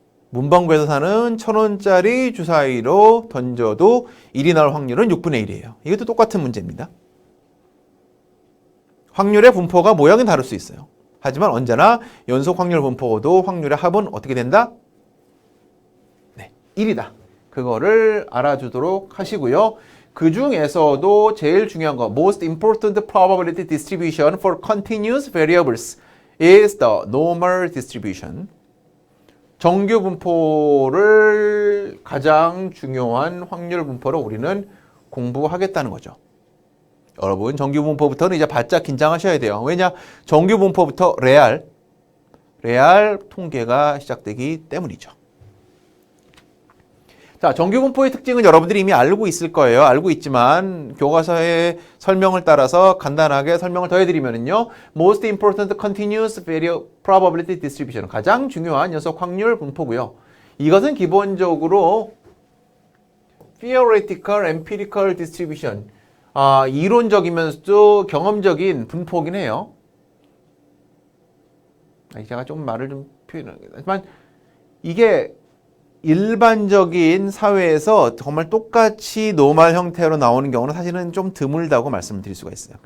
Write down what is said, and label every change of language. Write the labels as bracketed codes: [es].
[ko] 문방구에서 사는 1,000원짜리 주사위로 던져도 1이 나올 확률은 6분의 1이에요. 이것도 똑같은 문제입니다. 확률의 분포가 모양은 다를 수 있어요. 하지만 언제나 연속 확률 분포도 확률의 합은 어떻게 된다? 네, 1이다. 그거를 알아주도록 하시고요. 그 중에서도 제일 중요한 거, [en] most important probability distribution for continuous variables is the normal distribution. [ko] 정규 분포를 가장 중요한 확률 분포로 우리는 공부하겠다는 거죠. 여러분, 정규 분포부터는 이제 바짝 긴장하셔야 돼요. 왜냐? 정규 분포부터 레알 통계가 시작되기 때문이죠. 자, 정규 분포의 특징은 여러분들이 이미 알고 있을 거예요. 알고 있지만 교과서의 설명을 따라서 간단하게 설명을 더 해드리면요. [en] Most important continuous probability distribution. [ko] 가장 중요한 연속 확률 분포고요. 이것은 기본적으로 [en] theoretical, empirical distribution. [ko] 이론적이면서도 경험적인 분포긴 해요. 제가 좀 말을 좀 표현하지만 이게 일반적인 사회에서 정말 똑같이 노멀 형태로 나오는 경우는 사실은 좀 드물다고 말씀을 드릴 수가 있어요.